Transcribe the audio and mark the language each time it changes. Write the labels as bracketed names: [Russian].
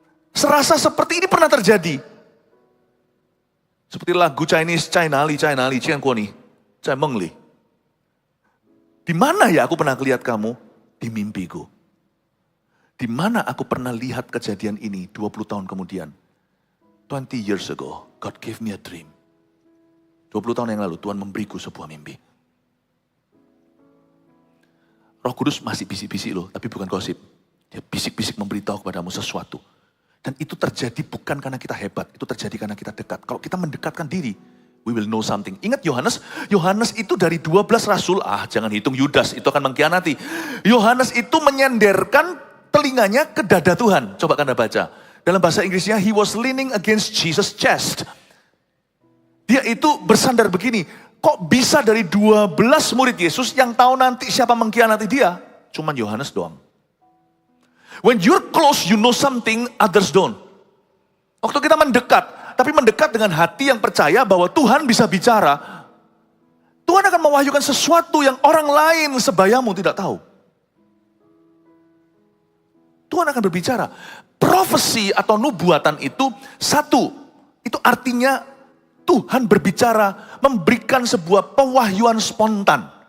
[Indonesian] Serasa seperti ini pernah terjadi. Seperti lagu Chinese, China Li, Cian Kuoni, Cai Mengli. Di mana ya aku pernah lihat kamu? Di mimpiku. Di mana aku pernah lihat kejadian ini 20 tahun kemudian? [English] 20 years ago, God gave me a dream. [Indonesian] 20 tahun yang lalu Tuhan memberiku sebuah mimpi. Roh Kudus masih bisik-bisik loh, tapi bukan gosip. Dia bisik-bisik memberitahu kepadamu sesuatu. Dan itu terjadi bukan karena kita hebat, itu terjadi karena kita dekat. Kalau kita mendekatkan diri, [English] we will know something. [Indonesian] Ingat Yohanes itu dari 12 rasul, jangan hitung Yudas, itu akan mengkhianati. Yohanes itu menyenderkan telinganya ke dada Tuhan. Coba Anda baca. Dalam bahasa Inggrisnya, [English] he was leaning against Jesus' chest. [Indonesian] Dia itu bersandar begini, kok bisa dari 12 murid Yesus yang tahu nanti siapa mengkhianati dia? Cuman Yohanes doang. [English] When you're close, you know something, others don't. [Indonesian] Waktu kita mendekat, tapi mendekat dengan hati yang percaya bahwa Tuhan bisa bicara, Tuhan akan mewahyukan sesuatu yang orang lain sebayamu tidak tahu. Tuhan akan berbicara. Profesi atau nubuatan itu satu, itu artinya Tuhan berbicara, memberikan sebuah pewahyuan spontan.